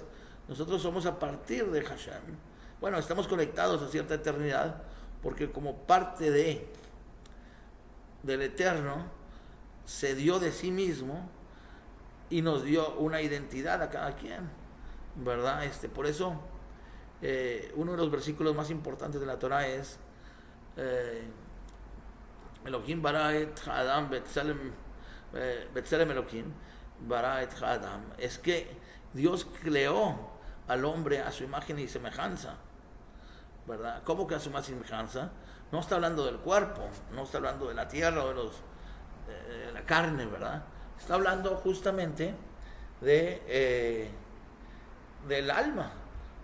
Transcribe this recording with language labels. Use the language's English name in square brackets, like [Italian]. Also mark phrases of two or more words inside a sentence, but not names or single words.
[Spanish] Nosotros somos a partir de Hashem. Bueno, estamos conectados a cierta eternidad, porque como parte del Eterno, se dio de sí mismo y nos dio una identidad a cada quien, ¿verdad? Por eso, uno de los versículos más importantes de la Torah es [Hebrew] אלהים ברא את אדם בצלם אלהים ברא את אדם. [Spanish] Es que Dios creó al hombre a su imagen y semejanza, ¿verdad? ¿Cómo que a su imagen y semejanza? No está hablando del cuerpo, no está hablando de la tierra o de la carne, ¿verdad? Está hablando justamente del alma, ¿verdad?